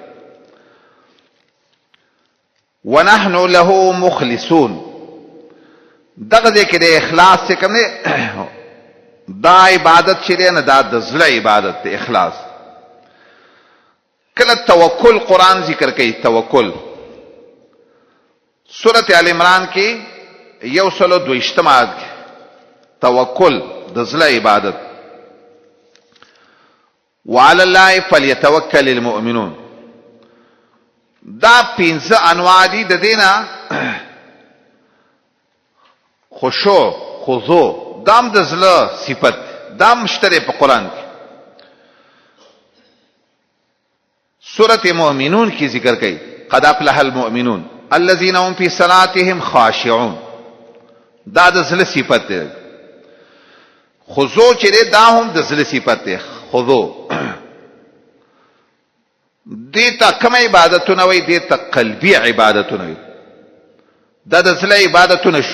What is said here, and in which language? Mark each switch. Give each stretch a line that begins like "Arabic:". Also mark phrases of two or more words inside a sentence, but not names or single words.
Arabic: ونحن له مخلصون
Pashto: دغه دې کې د اخلاص څخه کوم دا عبادت چې نه دا د زړه عبادت د اخلاص. کله توکل قران ذکر کوي توکل سورت آل عمران کې یو سلو 22 آیت توکل د زړه عبادت.
Arabic: وعلى الله فليتوكل المؤمنون
Pashto: دا 15 انواع دي د دینه. خشوع خضوع دام د زړه صفت دام مشترک په قران کې. سورت مؤمنون کی ذکر کئی
Arabic: قد افلح المؤمنون الذين هم في صلاتهم خاشعون
Pashto: دا د زړه صفت ده. خضوع چې دا هم د زړه صفت ده. خضوع دې ته کوم عبادتونه وي؟ دې ته قلبي عبادتونه وي. دا د زړه عبادتونه شو.